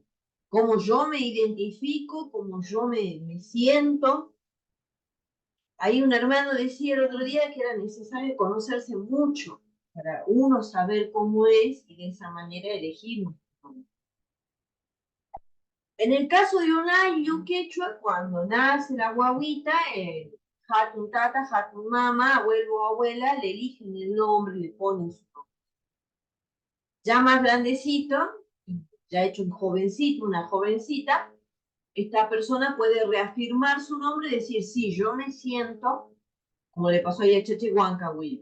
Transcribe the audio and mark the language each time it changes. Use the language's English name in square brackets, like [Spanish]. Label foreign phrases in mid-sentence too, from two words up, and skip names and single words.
[Spanish] Cómo yo me identifico, cómo yo me siento. Ahí un hermano decía el otro día que era necesario conocerse mucho para uno saber cómo es y de esa manera elegir. En el caso de un ayllu quechua, cuando nace la guaguita, [Quechua] hatun tata, hatun mama, [Spanish] abuelo o abuela, le eligen el nombre, le ponen su nombre. Ya más grandecito, ya hecho un jovencito, una jovencita, esta persona puede reafirmar su nombre y decir, sí, yo me siento, como le pasó ahí a Chechehuancahuilca.